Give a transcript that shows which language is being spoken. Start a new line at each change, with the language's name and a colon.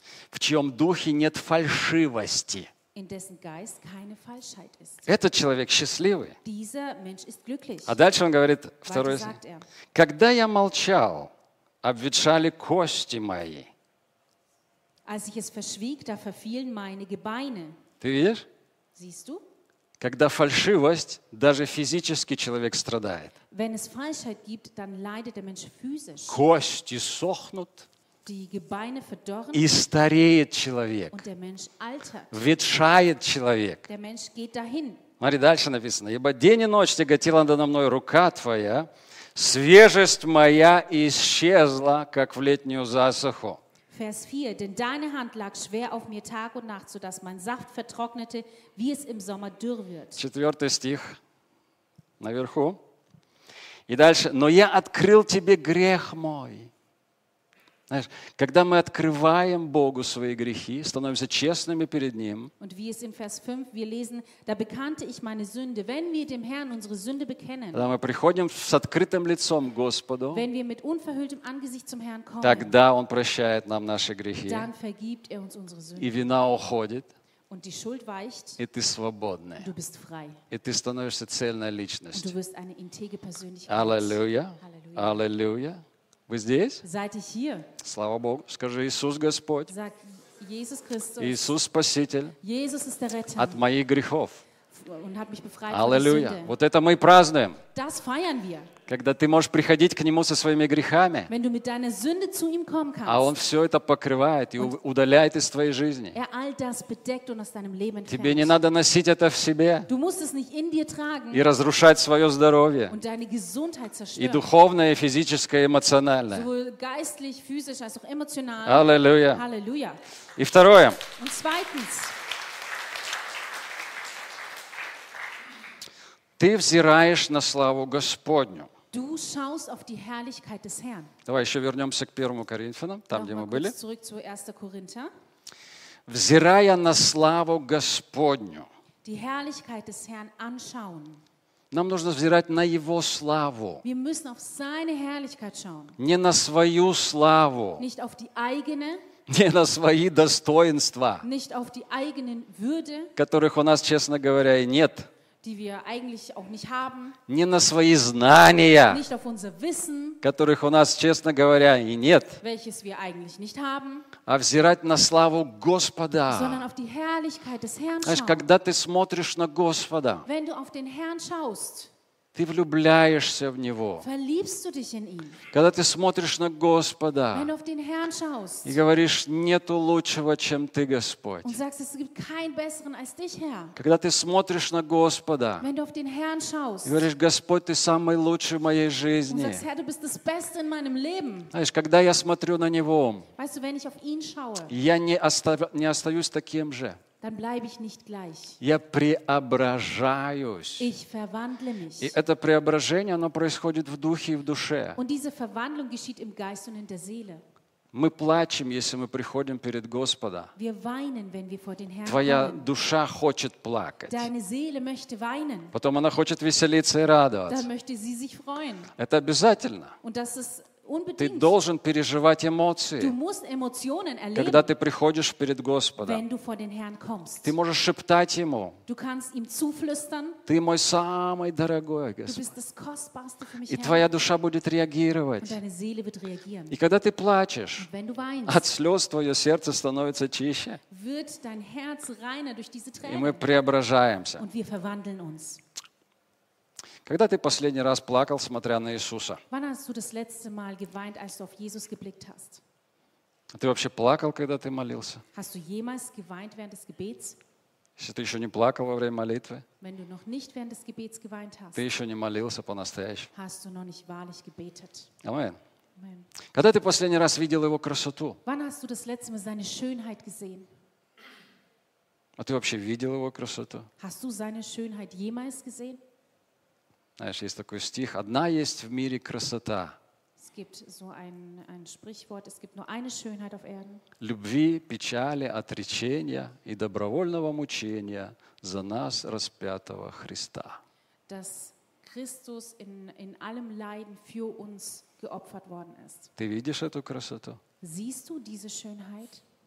Russian: В чьем духе нет фальшивости.
German: In dessen Geist keine Falschheit ist.
Russian: Этот человек счастливый.
German: Dieser Mensch ist glücklich.
Russian: А дальше он говорит, второй стих. Когда я молчал, обветшали кости мои.
German: Als ich es verschwieg, da verfielen meine Gebeine.
Russian: Ты видишь?
German: Siehst du?
Russian: Когда фальшивость, даже физически человек страдает.
German: Wenn es Falschheit gibt, dann leidet der Mensch physisch.
Russian: Кости сохнут.
German: Die Gebeine verdorren.
Russian: И стареет человек.
German: Und der Mensch altert.
Russian: Ветшает человек.
German: Der Mensch geht dahin.
Russian: Смотри, дальше написано. Ибо день и ночь тяготила надо мной рука твоя, свежесть моя исчезла, как в летнюю засуху.
German: Vers 4, denn deine Hand lag schwer auf mir Tag und Nacht, sodass mein Saft vertrocknete, wie es im Sommer dürr wird.
Russian: Четвертый стих наверху. И дальше, но я открыл тебе грех мой. Знаешь, когда мы открываем Богу свои грехи, становимся честными перед Ним.
German: Und wie es in Vers 5 wir lesen, da bekannte ich meine Sünde, wenn wir dem Herrn unsere Sünde bekennen.
Russian: Когда мы приходим с открытым лицом к Господу,
German: wenn wir mit unverhülltem Angesicht zum Herrn kommen,
Russian: тогда Он прощает нам наши грехи.
German: Dann vergibt er uns unsere Sünde.
Russian: И вина уходит.
German: Und die Schuld weicht.
Russian: И ты свободный.
German: Du bist frei.
Russian: И ты становишься цельной личностью.
German: Und du wirst eine integre Persönlichkeit. Halleluja. Halleluja.
Russian: Halleluja. Вы здесь?
German: Seid ihr hier?
Russian: Слава Богу. Скажи, Иисус Господь.
German: Sag, Jesus Christus.
Russian: Иисус Спаситель.
German: Jesus ist der Retter.
Russian: От моих грехов.
German: Und hat mich befreit.
Russian: Аллилуйя. Вот это мы и празднуем.
German: Das feiern wir.
Russian: Когда ты можешь приходить к Нему со своими грехами.
German: Wenn du mit deiner Sünde zu ihm kommen kannst.
Russian: А Он все это покрывает и удаляет из твоей жизни.
German: Er all das bedeckt und aus deinem Leben entfernt.
Russian: Тебе не надо носить это в себе.
German: Du musst es nicht in dir tragen.
Russian: И разрушать свое здоровье.
German: Und deine Gesundheit zerstören.
Russian: И духовное, и физическое, и эмоциональное.
German: Sowohl geistlich, physisch als auch emotional.
Russian: Аллилуйя.
German: Halleluja.
Russian: И второе.
German: Und zweitens.
Russian: Ты взираешь на славу Господню.
German: Du schaust auf die Herrlichkeit des Herrn.
Russian: Давай еще вернемся к 1 Коринфянам, там,
German: noch
Russian: где мы были.
German: Zurück zu 1. Korinther.
Russian: Взирая на славу Господню.
German: Die Herrlichkeit des Herrn anschauen.
Russian: Нам нужно взирать на Его славу.
German: Wir müssen auf seine Herrlichkeit schauen.
Russian: Не на свою славу.
German: Nicht auf die eigene.
Russian: Не на свои достоинства.
German: Nicht auf die eigenen Würde.
Russian: Которых у нас, честно говоря, и нет.
German: die wir eigentlich auch nicht haben,
Russian: не на свои знания,
German: nicht auf unser Wissen,
Russian: которых у нас, честно говоря, и нет,
German: welches wir eigentlich nicht haben,
Russian: а взирать на славу Господа.
German: Sondern auf die Herrlichkeit des Herrn schauen.
Russian: Знаешь, когда ты смотришь на Господа,
German: wenn du auf den Herrn schaust,
Russian: ты влюбляешься в Него.
German: Verliebst du dich in ihn.
Russian: Когда ты смотришь на Господа,
German: wenn du auf den Herrn schaust,
Russian: и говоришь, нету лучшего, чем ты, Господь.
German: Und sagst, es gibt keinen besseren als dich, Herr.
Russian: Когда ты смотришь на Господа,
German: wenn du auf den Herrn schaust,
Russian: и говоришь, Господь, ты самый лучший в моей жизни.
German: Und sagst, Herr, du bist das Beste in meinem Leben.
Russian: Знаешь, когда я смотрю на Него,
German: weißt du, wenn ich auf ihn schaue,
Russian: я не остаюсь таким же.
German: Dann bleibe ich nicht gleich.
Russian: Я преображаюсь.
German: Ich verwandle mich.
Russian: И это преображение, оно происходит в духе и в душе.
German: Und diese Verwandlung geschieht im Geist und in der Seele.
Russian: Мы плачем, если мы приходим перед Господа.
German: Wir weinen, wenn wir vor den Herrn
Russian: Твоя
German: kommen.
Russian: Душа хочет плакать.
German: Deine Seele möchte weinen.
Russian: Потом она хочет веселиться и радоваться.
German: Dann möchte sie sich freuen.
Russian: Это обязательно.
German: Und das ist unbedingt.
Russian: Ты должен переживать эмоции.
German: Du musst Emotionen erleben,
Russian: когда ты приходишь перед Господом,
German: wenn du vor den Herrn kommst.
Russian: Ты можешь шептать Ему.
German: Du kannst ihm zuflüstern.
Russian: Ты мой самый дорогой, Господь.
German: Du bist das kostbarste für mich, и Herr.
Russian: Твоя душа будет реагировать.
German: Und deine Seele wird reagieren.
Russian: И когда ты плачешь,
German: wenn du weinst,
Russian: от слез твое сердце становится чище.
German: Wird dein Herz reiner durch diese Tränen.
Russian: И мы преображаемся.
German: Und wir verwandeln uns.
Russian: Когда ты последний раз плакал, смотря на Иисуса?
German: Wann hast du das letzte Mal geweint, als du auf Jesus geblickt hast?
Russian: Ты вообще плакал, когда ты молился?
German: Hast du jemals geweint während des Gebets?
Russian: Если ты еще не плакал во время молитвы?
German: Wenn du noch nicht während des Gebets geweint hast?
Russian: Ты еще не молился по-настоящему?
German: Hast du noch nicht wahrlich gebetet? Amen. Amen.
Russian: Когда ты последний раз видел Его красоту?
German: Wann hast du das letzte Mal seine Schönheit gesehen?
Russian: А ты вообще видел Его красоту?
German: Hast du seine Schönheit jemals gesehen?
Russian: Знаешь, есть такой стих: одна есть в мире красота.
German: Es gibt so ein Sprichwort, es gibt nur eine Schönheit auf Erden.
Russian: Любви, печали, отречения и добровольного мучения за нас распятого Христа.
German: Dass Christus in allem Leiden für uns geopfert worden ist.
Russian: Ты видишь эту красоту?
German: Siehst du diese Schönheit?